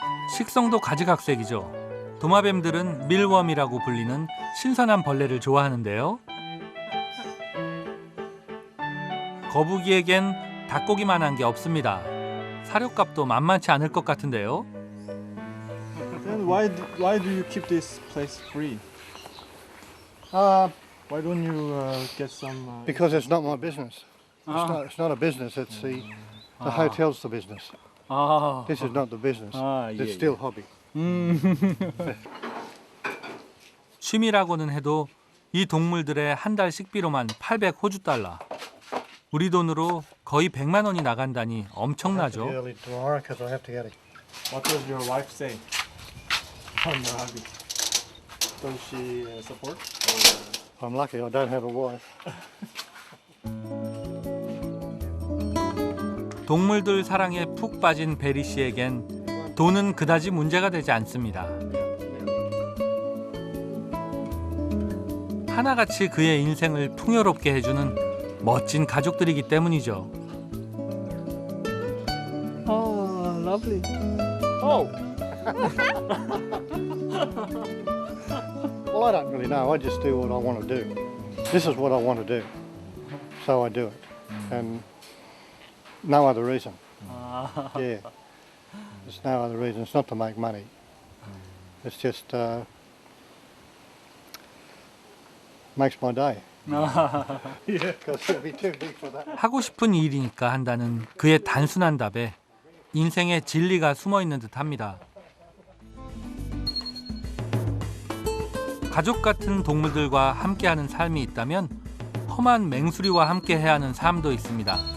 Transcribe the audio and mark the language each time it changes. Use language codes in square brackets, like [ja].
[ko] 식성도 가지각색이죠. 도마뱀들은 밀웜이라고 불리는 신선한 벌레를 좋아하는데요. 거북이에겐 닭고기만한 게 없습니다. 사료값도 만만치 않을 것 같은데요. [en] Then why do you keep this place free? Why don't you get some? Because it's not my business. It's not a business, it's the hotel's the business. This is not the business. It's still hobby. [ko] 취미라고는 해도 이 동물들의 한 달 식비로만 800 호주 달러. 우리 돈으로 거의 100만 원이 나간다니 엄청나죠. [en] Early tomorrow because I have to get it. What does your wife say on your hobby? Does she support? I'm lucky I don't have a wife. [ko] 동물들 사랑에 푹 빠진 베리 씨에겐 돈은 그다지 문제가 되지 않습니다. 하나같이 그의 인생을 풍요롭게 해주는 멋진 가족들이기 때문이죠. [en] Oh, lovely. Oh. Well, I don't really know. I just do what I want to do. This is what I want to do. So I do it. And no other reason. Yeah. There's no other reason. It's not to make money. It's just makes my day. Because it'll be too big for that. [ko] 하고 싶은 일이니까 한다는 그의 단순한 답에 인생의 진리가 숨어 있는 듯합니다. 가족 같은 동물들과 함께하는 삶이 있다면 험한 맹수리와 함께해야 하는 삶도 있습니다.